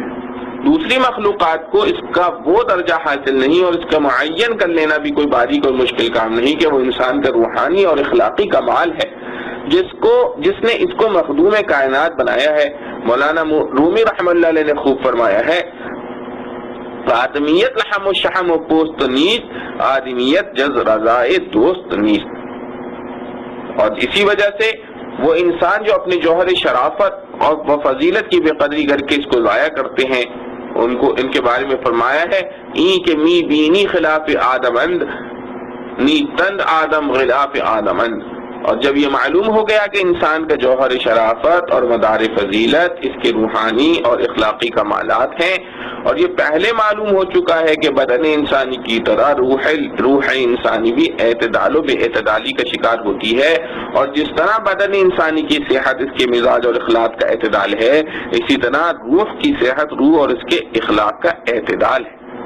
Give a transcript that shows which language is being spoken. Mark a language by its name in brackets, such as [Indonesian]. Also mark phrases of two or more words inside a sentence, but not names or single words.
[Urdu] دوسری مخلوقات کو اس کا وہ درجہ حاصل نہیں اور اس کا معین کر لینا بھی کوئی باریک اور مشکل کام نہیں کہ وہ انسان کا روحانی اور اخلاقی کمال ہے جس نے اس کو مخدوم کائنات بنایا ہے۔ مولانا رومی رحمہ اللہ علیہ نے خوب فرمایا ہے، [Persian] آدمیت لحم و شحم و پوست نیست، آدمیت جز رضائے دوست نیست۔ [Urdu] اور اسی وجہ سے وہ انسان جو اپنے جوہر شرافت اور فضیلت کی بے قدری کر کے اس کو ضائع کرتے ہیں، ان کے بارے میں فرمایا ہے، [Persian] این کے می بینی خلاف آدم اند، نی تند آدم غلاف آدم اند۔ [Urdu] اور جب یہ معلوم ہو گیا کہ انسان کا جوہر شرافت اور مدار فضیلت اس کے روحانی اور اخلاقی کمالات ہیں، اور یہ پہلے معلوم ہو چکا ہے کہ بدن انسانی کی طرح روح انسانی بھی اعتدال و بے اعتدالی کا شکار ہوتی ہے، اور جس طرح بدن انسانی کی صحت اس کے مزاج اور اخلاق کا اعتدال ہے، اسی طرح روح کی صحت روح اور اس کے اخلاق کا اعتدال ہے۔